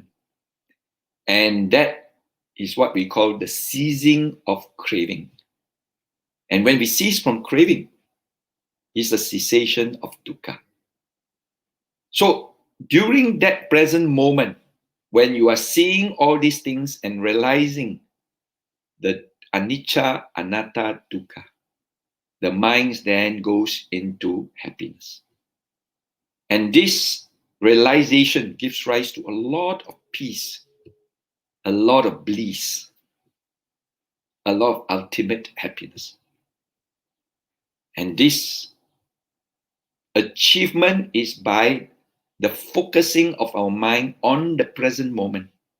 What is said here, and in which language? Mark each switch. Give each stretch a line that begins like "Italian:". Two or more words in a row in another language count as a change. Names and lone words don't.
English: And that is what we call the ceasing of craving. And when we cease from craving, is the cessation of dukkha. So during that present moment, when you are seeing all these things and realizing the
Pali: anicca, anatta, dukkha,
English: the mind then goes into happiness. And this realization gives rise to a lot of peace, a lot of bliss, a lot of ultimate happiness. And this achievement is by the focusing of our mind on the present moment.